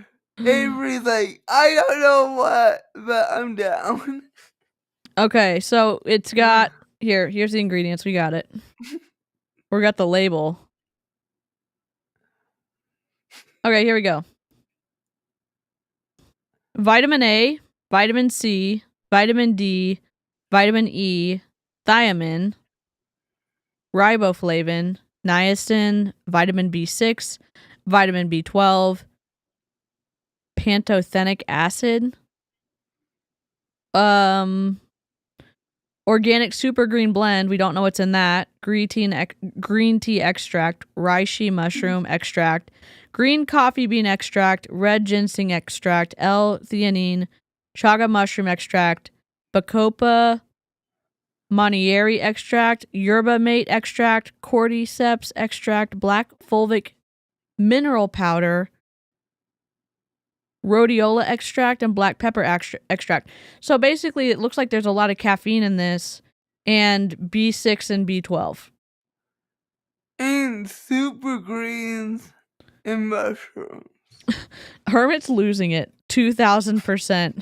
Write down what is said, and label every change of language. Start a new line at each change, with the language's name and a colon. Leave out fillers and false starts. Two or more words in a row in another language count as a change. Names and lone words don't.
English: Avery's like, I don't know what, but I'm down. okay, so it's got here's the ingredients. We got it. We got the label. Okay, here we go. Vitamin A, vitamin C, vitamin D, vitamin E, thiamine, riboflavin, niacin, vitamin B6, vitamin B12, pantothenic acid, organic super green blend, we don't know what's in that, green tea extract, reishi mushroom extract, green coffee bean extract, red ginseng extract, L-theanine, chaga mushroom extract, bacopa Monieri extract, yerba mate extract, cordyceps extract, black fulvic mineral powder, rhodiola extract, and black pepper extract. So basically, it looks like there's a lot of caffeine in this, and B6 and B12. And super greens and mushrooms. Hermit's losing it. 2,000%.